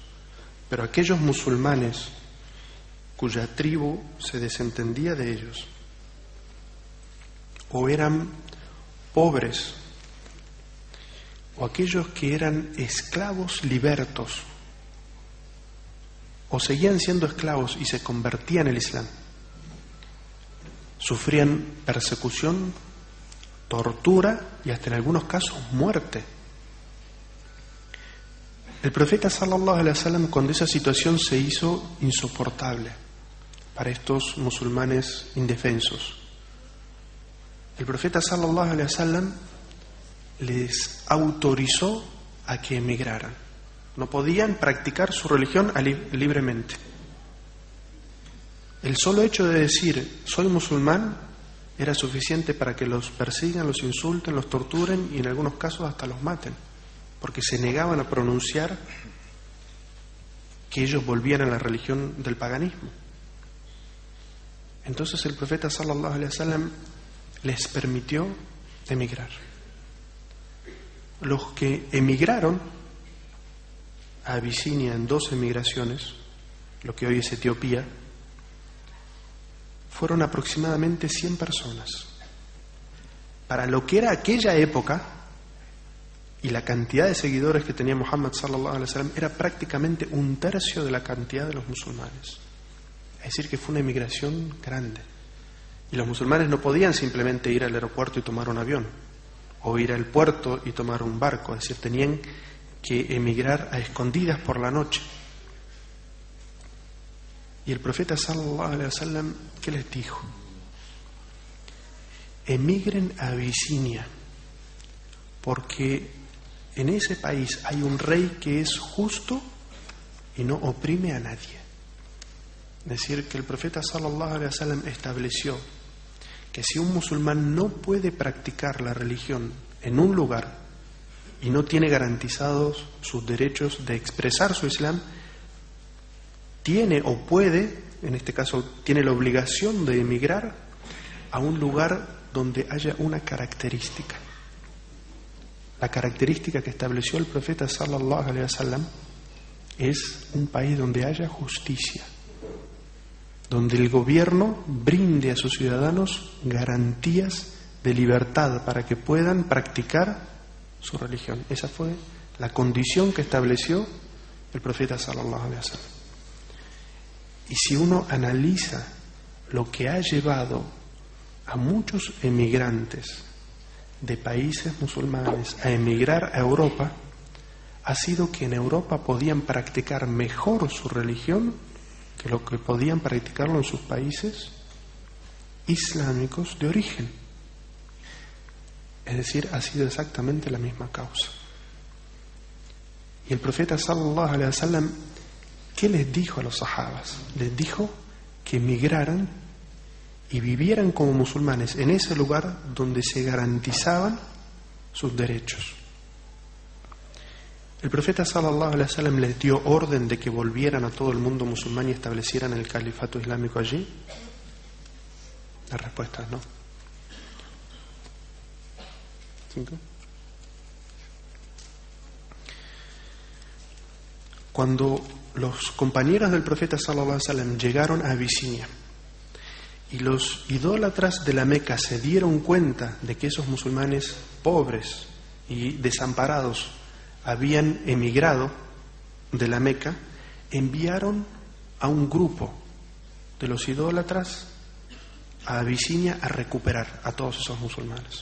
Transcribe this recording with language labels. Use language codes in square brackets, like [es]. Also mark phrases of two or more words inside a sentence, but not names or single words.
[es] Pero aquellos musulmanes cuya tribu se desentendía de ellos, o eran pobres, o aquellos que eran esclavos libertos, o seguían siendo esclavos y se convertían al Islam, sufrían persecución, tortura y hasta en algunos casos muerte. El profeta [ar] صلى الله عليه وسلم, [es] cuando esa situación se hizo insoportable para estos musulmanes indefensos, el profeta [ar] صلى الله عليه وسلم [es] les autorizó a que emigraran. No podían practicar su religión libremente. El solo hecho de decir soy musulmán era suficiente para que los persigan, los insulten, los torturen y en algunos casos hasta los maten, porque se negaban a pronunciar que ellos volvían a la religión del paganismo. Entonces el profeta [ar] صلى الله عليه وسلم [es] les permitió emigrar. Los que emigraron a Abisinia en 2 emigraciones, lo que hoy es Etiopía, fueron aproximadamente 100 personas. Para lo que era aquella época y la cantidad de seguidores que tenía Muhammad [ar] صلى الله عليه وسلم, [es] era prácticamente 1/3 de la cantidad de los musulmanes. Es decir, que fue una emigración grande. Y los musulmanes no podían simplemente ir al aeropuerto y tomar un avión, o ir al puerto y tomar un barco, es decir, tenían que emigrar a escondidas por la noche. Y el profeta [ar] صلى الله عليه وسلم, [es] ¿qué les dijo? Emigren a Abisinia, porque en ese país hay un rey que es justo y no oprime a nadie. Es decir, que el profeta [ar] صلى الله عليه وسلم [es] estableció que si un musulmán no puede practicar la religión en un lugar y no tiene garantizados sus derechos de expresar su Islam, tiene o puede, en este caso tiene la obligación de emigrar a un lugar donde haya una característica. La característica que estableció el profeta [ar] صلى الله عليه وسلم [es] es un país donde haya justicia, donde el gobierno brinde a sus ciudadanos garantías de libertad para que puedan practicar su religión. Esa fue la condición que estableció el profeta [ar] صلى الله عليه وسلم. [es] Y si uno analiza lo que ha llevado a muchos emigrantes de países musulmanes a emigrar a Europa, ha sido que en Europa podían practicar mejor su religión que lo que podían practicarlo en sus países islámicos de origen. Es decir, ha sido exactamente la misma causa. Y el profeta [ar] صلى الله عليه وسلم, [es] ¿qué les dijo a los sahabas? Les dijo que emigraran y vivieran como musulmanes en ese lugar donde se garantizaban sus derechos. El profeta [ar] صلى الله عليه وسلم [es] les dio orden de que volvieran a todo el mundo musulmán y establecieran el califato islámico allí. La respuesta es no. 5. Cuando los compañeros del profeta [ar] صلى الله عليه وسلم [es] llegaron a Abisinia y los idólatras de la Meca se dieron cuenta de que esos musulmanes pobres y desamparados habían emigrado de la Meca, enviaron a un grupo de los idólatras a Abisinia a recuperar a todos esos musulmanes.